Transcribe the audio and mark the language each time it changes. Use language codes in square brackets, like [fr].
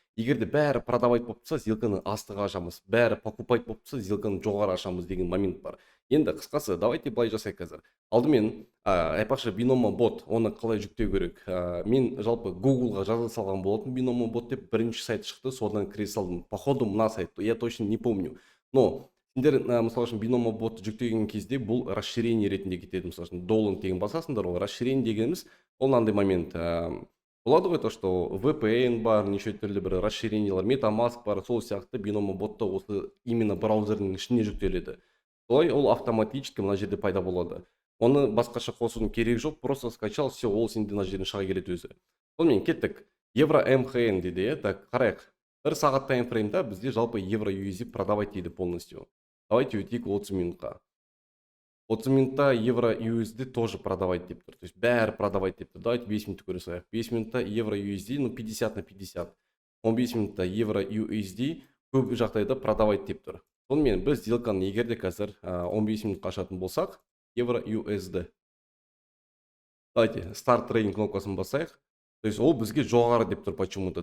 [kk] Егер де бәрі [ru] продавать [kk] болып тұрса, сделканы астыға ашамыз. Бәрі [ru] покупать [kk] болып тұрса, сделканы жоғары ашамыз деген момент бар. Енді қысқасы, [ru] давайте [kk] былай жасайық қазір. Алдымен айтпақшы бинома бот, оны қалай жүктеу керек? Мен жалпы Google-ға жаза салған болатын бинома бот деп бірінші сайт шықты, содан кіре салдым. [ru] Походу [kk] мына сайт, [ru] я точно не помню. [kk] Но сендер мысалы үшін бинома ботты жүктеген кезде бұл расширение ретінде кетеді. Мысалы үшін доллар деген басасыңдар, ол расширение дегеніміз ол мынандай момент болады ғой, то что VPN бар, неше түрлі бір расширениялар, MetaMask бар, сол сияқты бинома ботта осы именно браузердің ішіне жүктеледі. Солай ол [ru] автоматически [kk] мына жерде пайда болады. Оны басқаша қосудың керек жоқ, [ru] просто скачал, все, [kk] ол сенде мына жерден шыға келеді өзі. Сонымен кеттік. Евро МХН дейді, так қарайық. Бір сағат таймфреймда бізде жалпы евро USD продавать дейді полностью. Давайте өтейік 30 минутқа. 30 минутта евро USD [ru] тоже [kk] продавать деп тұр. [ru] То есть [kk] бәрі продавать деп тұр. Давайте 5 минутты көре салайық. 5 минутта евро USD, ну 50 на 50. 15 минутта евро USD көп жағдайда продавать деп тұр. Сонымен біз сделканы егер де қазір 15 минутқа ашатын болсақ, евро USD. Давайте старт трейдинг кнопкасын басайық. То есть ол бізге жоғары деп тұр [ru] почему-то.